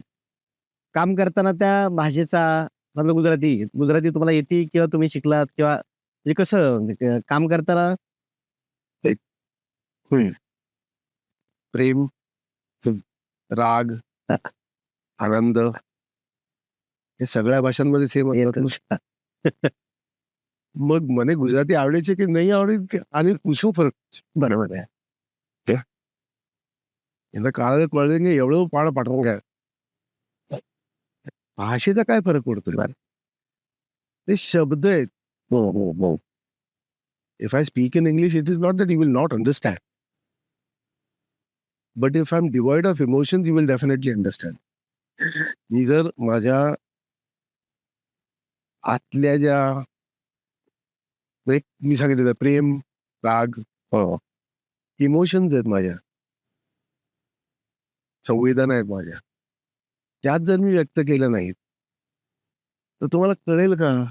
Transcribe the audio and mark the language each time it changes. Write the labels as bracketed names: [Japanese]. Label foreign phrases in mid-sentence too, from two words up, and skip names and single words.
[Marathi] काम करताना त्या भाषेचा समजा गुजराती तुम्हाला येते किंवा तुम्ही शिकलात किंवा म्हणजे कसं म्हणजे काम करताना प्रेम, राग, आनंद हे सगळ्या भाषांमध्ये सेम असतात. [Gujarati] मग મને ગુજરાતી આવડે છે કે નહીં આવડે આને શું ફરક છે? [Marathi] बरोबर आहे. यांना काळात कळलं एवढं पाड पाठवून काय भाषेचा काय फरक पडतो? ते शब्द आहेत. हो, हो, हो. [English] If I speak in English, it is not that you will not understand. But if I'm devoid of emotions, you will definitely understand. [Marathi] मी जर माझ्या आतल्या ज्या मी सांगितलं प्रेम, राग, इमोशन्स आहेत माझ्या, संवेदना आहेत माझ्या, त्यात जर मी व्यक्त केलं नाहीत तर तुम्हाला कळेल का?